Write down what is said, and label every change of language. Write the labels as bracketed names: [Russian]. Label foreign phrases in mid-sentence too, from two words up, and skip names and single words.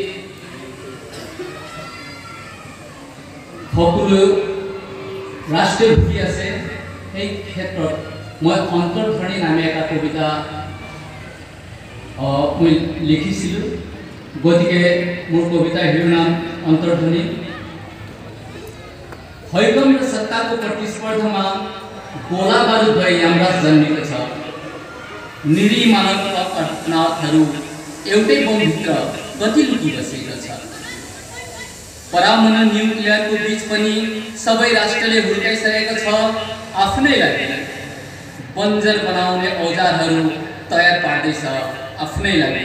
[Assamese] সকলো ৰাষ্ট্ৰীয় ভূমি আছে, সেই ক্ষেত্ৰত মই অন্তৰ্ধ্বনি নামে এটা কবিতা মই লিখিছিলোঁ। গতিকে মোৰ কবিতাৰ শিৰোনাম अन्तर्ध्वनि। [Nepali] हैकम र सत्ताको प्रतिस्पर्धामा गोला बारुद भई यमराज जन्मेको छ। निरी मानवका अनाथहरू एउटै बमभित्र कति लुकी बसेका छ। परमाणु न्युक्लियरको बीच पनि सबै राष्ट्रले हुर्काइसकेको छ आफ्नैलाई बन्जर बनाउने औजारहरू तयार पार्दैछ आफ्नैलाई।